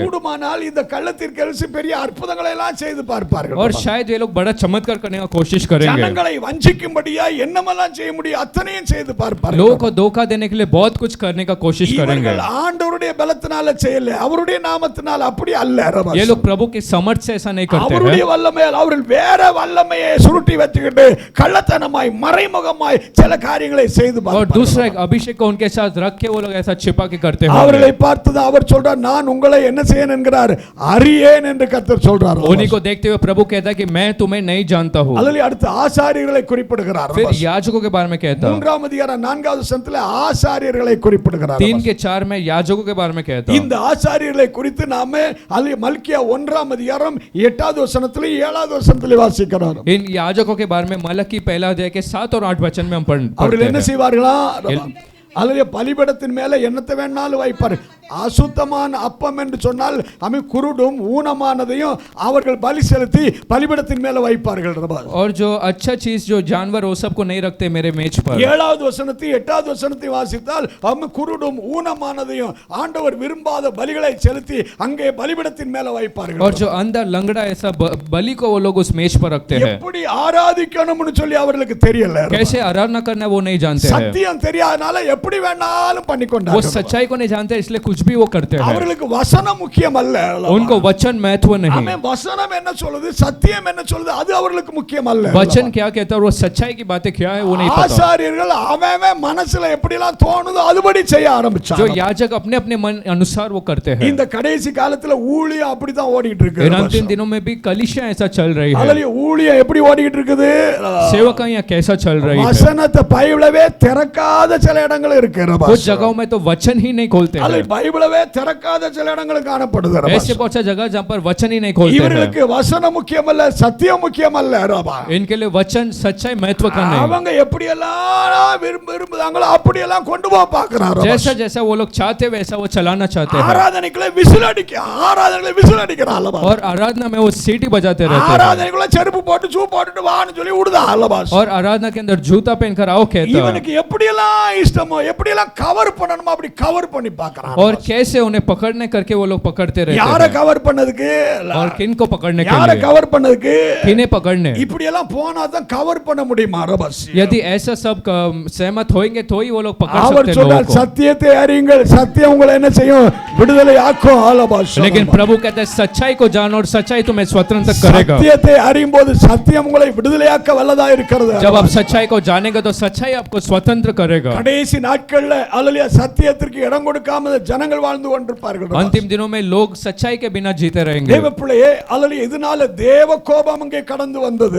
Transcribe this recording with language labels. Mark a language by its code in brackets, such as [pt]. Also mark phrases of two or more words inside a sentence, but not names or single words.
[ta] கூடுமானால் இந்த கள்ள தீர்க்கதரிசி பெரிய அற்புதங்களை எல்லாம் செய்து பார்ப்பார்கள். [hi] और शायद ये लोग बड़ा चमत्कार करने का कोशिश करेंगे. [ta] ஜனங்களை வஞ்சிக்கும்படியா என்னமெல்லாம் செய்ய முடியும் அத்தனையும் செய்து பார்ப்பார்கள். [hi] लोगों को धोखा देने के लिए बहुत कुछ करने का कोशिश करेंगे. [ta] இவர்கள் ஆண்டவருடைய பலத்தினால செய்யல, அவருடைய நாமத்தினால அப்படி அல்ல. [hi] ये लोग प्रभु की समर्थ से ऐसा नहीं करते [ta] அவருடைய [hi] हैं. [ta] வல்லமையால் அவர்கள் வேற வல்லமையை சுருட்டி வச்சுக்கிட்டு கள்ளத்தனமாய் மறைமுகமாய் சில காரியங்களை செய்து [hi] और [ta] பார்ப்பார்கள். [hi] दूसरा एक अभिषेक को उनके साथ रख के वो लोग ऐसा छिपा के करते हैं. [ta] அவர்களை பார்த்து அவர் சொல்றார், நான் உங்களை என்ன செய்யேன் என்கிறார், அறியேன் என்று கர்த்தர் சொல்றார். [hi] उन्हीं को देखते हुए प्रभु कहता है कि मैं तुम्हें नहीं जानता हूँ. [ta] அல்லது அடுத்து ஆசாரியர்களை குறிப்பிடுகிறார். [hi] फिर याजकों के बारे में कहता हूँ. [ta] 3ஆம் அதிகாரம் 4வது வசனத்தில் ஆசாரியர்களை குறிப்பிடுகிறார். [hi] 3 के 4 में याजकों के बारे में कहता हूँ. [ta] இந்த ஆசாரியர்களை குறித்து நாம மல்கியா 1ஆம் அதிகாரம் 8வது வசனத்தில் 7வது வசனத்தில் வாசிக்கிறோம். [hi] इन याजकों के बारे में मलकी पहला अध्याय के 7 और 8 वचन में हम [ta] அவர்கள் [hi] पढ़ते [ta] என்ன [hi] हैं. [ta] செய்வார்களா? அல்லது பலிபீடத்தின் மேல என்னத்தை வேணாலும் வைப்பார். அசுத்தமான அப்பம் என்று சொன்னால் அமை குருடும் ஊனமானதையும் அவர்கள் பலி செலுத்தி பலிபீடத்தின் மேல வைப்பார்கள். [hi] और जो अच्छा चीज जो जानवर वो सब को नहीं रखते मेरे मेज पर. [ta] 7வது வசனத்தை 8வது வசனத்தை வாசித்தால் அமை குருடும் ஊனமானதையும் ஆண்டவர் விரும்பாத பலிகளை செலுத்தி அங்கே பலிபீடத்தின் மேல வைப்பார்கள். [hi] और जो अंधा लंगड़ा ऐसा बलि को वो लोग उस मेज पर रखते हैं. [ta] எப்படி ஆராதிக்கணும்னு சொல்லி அவர்களுக்கு தெரியல. [hi] कैसे आराधना करना वो नहीं जानते हैं. [ta] சத்தியம் தெரியாதனால எப்படி வேணாலும் பண்ணி [hi] वो [ta] கொண்டார்கள். [hi] सच्चाई को नहीं जानते इसलिए कुछ भी वो करते हैं. [ta] அவர்களுக்கு வசனம் முக்கியம் அல்ல. [hi] उनको वचन महत्व नहीं. [ta] ஆமென். வசனம் என்ன சொல்லுது, சத்தியம் என்ன சொல்லுது, அது அவர்களுக்கு முக்கியம் அல்ல. [hi] वचन क्या कहता है और वो सच्चाई की बातें क्या है वो नहीं पता. [ta] ஆசாரியர்கள் அவன் மனசுல எப்படிலாம் தோணுதோ அதுபடி செய்ய ஆரம்பிச்சாங்க. [hi] जो याजक अपने अपने मन अनुसार वो करते हैं. [ta] இந்த கடைசி காலத்துல ஊழியம் அப்படிதான் ஓடிட்டு இருக்கு. [hi] इन अंतिम दिनों में भी कलीसिया ऐसा चल रही है. [ta] அல்லது ஊழியம் எப்படி ஓடிட்டு இருக்குது? [hi] सेवकाइयां कैसा चल रही है. [ta] வசனத்தை பைபிளவே திறக்காத சில இடங்கள் இருக்கு. [hi] कुछ जगहों में तो वचन ही नहीं खोलते [ta] அல்லது [hi] हैं. [ta] பைபிளவே திறக்காத சில இடங்கள் காணப்படுது. [hi] ऐसे बहुत सा जगह जहाँ पर वचन ही नहीं खोलते हैं. [ta] இவர்களுக்கு வசனம் முக்கியம் அல்ல, சத்தியம் முக்கியம் அல்ல. [hi] इनके लिए वचन सच्चाई महत्व का नहीं. [ta] அவங்க எப்படி எல்லாம் விரும்புறாங்களோ அப்படி எல்லாம் கொண்டு போக பார்க்கறாங்க. [hi] जैसा जैसा वो लोग चाहते वैसा वो चलाना चाहते हैं. [ta] ஆராதனைக்குள்ள விசில் அடிக்கிறாங்க. [hi] और आराधना में वो सीटी बजाते रहते हैं. [ta] ஆராதனைக்குள்ள செருப்பு போட்டு ஷூ போட்டுட்டு வான்னு சொல்லி விடுதா அல்லபாஸ். [hi] और आराधना के अंदर जूता पहनकर आओ कहता है. [ta] இவனுக்கு எப்படி எல்லாம் இஷ்டமோ எப்படி எல்லாம் கவர் பண்ணணுமோ அப்படி கவர் பண்ணி பார்க்கறாங்க. [hi] और कैसे उन्हें पकड़ने करके वो लोग पकड़ते रहते [ta] யார [hi] हैं. [ta] கவர் பண்ணதுக்கு? [hi] और किन को पकड़ने के [ta] யார [hi] लिए? [ta] கவர் பண்ணதுக்கு? [hi] किन्हें पकड़ने? [ta] இப்படி எல்லாம் போனா தான் கவர் பண்ண முடியுமா ரபஸ்? [hi] यदि ऐसा सब सहमत होंगे तो ही वो लोग पकड़ [ta] அவர் [hi] सकते हैं [ta] சொல்றார், [hi] लोगों को. [ta] சத்தியத்தை அறியுங்கள், சத்தியம் உங்களை என்ன செய்யும்? விடுதலை ஆக்கும். அல்லபாஸ். [hi] लेकिन प्रभु कहता है सच्चाई को जानो और सच्चाई तुम्हें स्वतंत्र करेगा. [ta] சத்தியத்தை அறியும் போது சத்தியம் உங்களை விடுதலையாக்க வல்லதா இருக்கிறது. [hi] जब आप सच्चाई को जानेंगे तो सच्चाई आपको स्वतंत्र करेगा. [ta] கடைசி நாட்கள்ல அல்லேலூயா சத்தியத்திற்கு இடம் கொடுக்காம ஜனங்கள் வாழ்ந்து கொண்டிருப்பார்கள். [hi] अंतिम दिनों में लोग सच्चाई के बिना जीते रहेंगे. [ta] தேவ பிள்ளையே, அல்லேலூயா இதனால தேவ கோபம் அங்கே கடந்து வந்தது.